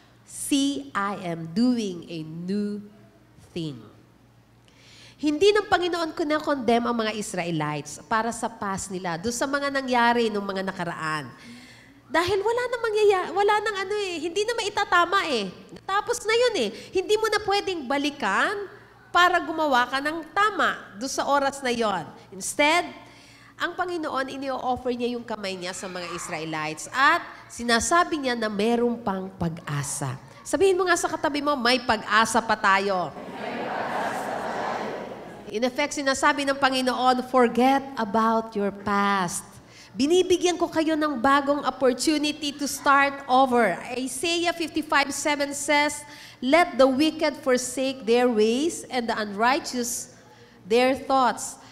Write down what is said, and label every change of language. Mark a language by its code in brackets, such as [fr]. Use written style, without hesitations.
[en] See, I am doing a new thing. [tl] Hindi ng Panginoon condemn ang mga Israelites para sa past nila, doon sa mga nangyari ng mga nakaraan. Dahil wala nang hindi na maitatama Tapos na yun Hindi mo na pwedeng balikan para gumawa ka ng tama doon sa oras na yon. Instead, ang Panginoon, ini-offer niya yung kamay niya sa mga Israelites at sinasabi niya na meron pang pag-asa. Sabihin mo nga sa katabi mo, may pag-asa pa tayo. In effect, sinasabi ng Panginoon, [en] forget about your past. [tl] Binibigyan ko kayo ng bagong opportunity [en] to start over. Isaiah 55:7 says, let the wicked forsake their ways and the unrighteous their thoughts.